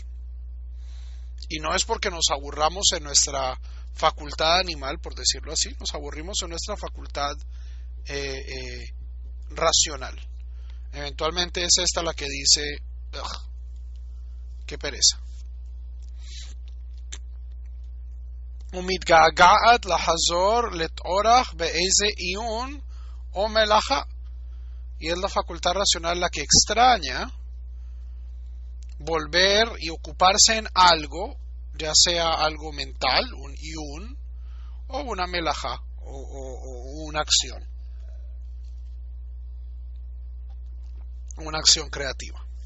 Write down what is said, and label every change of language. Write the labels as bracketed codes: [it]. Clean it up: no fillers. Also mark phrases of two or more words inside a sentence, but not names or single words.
[es] Y no es porque nos aburramos en nuestra facultad animal, por decirlo así, nos aburrimos en nuestra facultad racional. Eventualmente es esta la que dice, qué pereza. [he] ומתגעגעת לחזור להתעורר באיזה עיון o מלאכה. [es] Y es la facultad racional la que extraña volver y ocuparse en algo, ya sea algo mental, un yun, o una melajá, o una acción. Una acción creativa.